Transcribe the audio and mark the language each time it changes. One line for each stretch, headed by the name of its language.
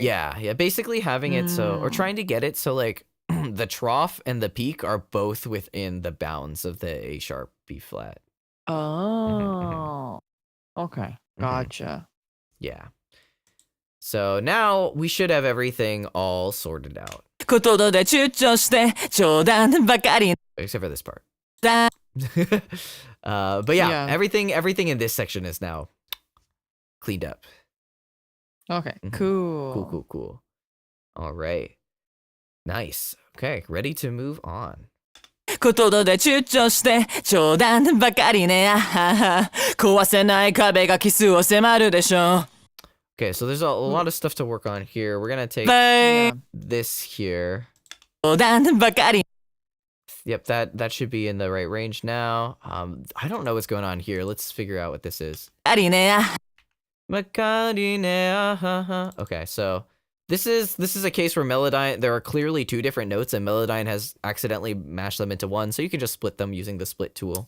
English: Yeah, basically having it so, or trying to get it so like the trough and the peak are both within the bounds of the A sharp B flat. Oh. Okay. Gotcha. Yeah. So now we should have everything all sorted out.
Japanese: ことで躊躇して冗談ばかり
English: Except for this part.
Japanese: だ
English: But yeah, Yeah. everything in this section is now cleaned up. Okay. Mhm. Cool. Cool. All right. Nice. Okay, ready to move on.
Japanese: ことで躊躇して冗談ばかりねあはは壊せない壁がキスを迫るでしょ
English: Okay, so there's a lot of stuff to work on here. We're gonna take Yeah. this here.
Japanese: 冗談ばかり
English: Yep, that should be in the right range now. I don't know what's going on here. Let's figure out what this is.
Japanese: ありねあ
English: Okay, so this is a case where Melodyne, there are clearly two different notes and Melodyne has accidentally mashed them into one, so you can just split them using the split tool.